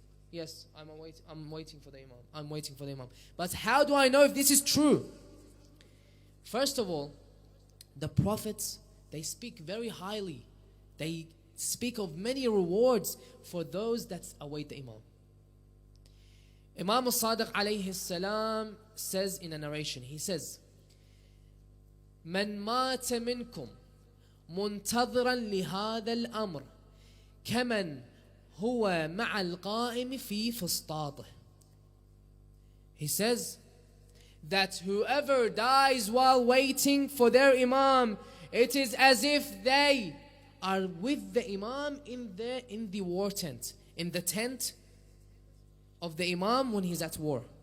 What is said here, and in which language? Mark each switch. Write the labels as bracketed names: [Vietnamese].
[English] Yes, I'm waiting for the Imam. I'm waiting for the Imam. But how do I know if this is true? First of all, the prophets, they speak very highly. They speak of many rewards for those that await the Imam. Imam al-Sadiq alayhi salam says in a narration, he says, [Arabic] من مات منكم منتظرا لهذا الأمر كمن هو مع القائم في فسطاطه. [English] He says that whoever dies while waiting for their Imam, it is as if they are with the Imam in the war tent, in the tent of the Imam when he's at war.